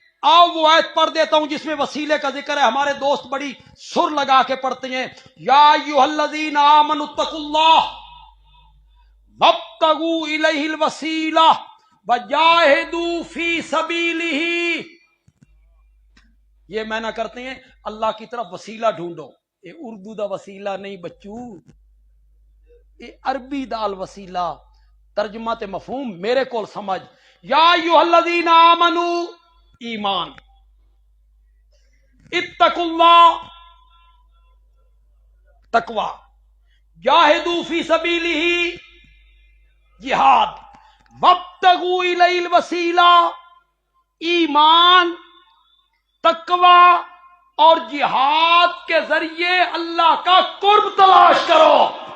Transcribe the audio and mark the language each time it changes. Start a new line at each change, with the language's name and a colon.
Urdu: آؤ وہ آیت پڑھ دیتا ہوں جس میں وسیلے کا ذکر ہے. ہمارے دوست بڑی سر لگا کے پڑھتے ہیں،
Arabic: یا ایھا الذین آمنوا اتقوا اللہ وابتغوا الیہ الوسیلہ وجاہدوا فی سبیلہ.
Urdu: یہ معنی کرتے ہیں اللہ کی طرف وسیلہ ڈھونڈو.
Punjabi: یہ اردو دا وسیلہ نہیں بچو، یہ عربی دا الوسیلہ. ترجمہ تے مفہوم میرے کول سمجھ.
Arabic: یا ایھا الذین آمنوا،
Urdu: ایمان،
Arabic: اتقوا اللہ،
Urdu: تقوی،
Arabic: جاہدوا فی سبیلہ،
Urdu: جہاد،
Arabic: وابتغوا الیہ الوسیلہ،
Urdu: ایمان، تقوی اور جہاد کے ذریعے اللہ کا قرب تلاش کرو.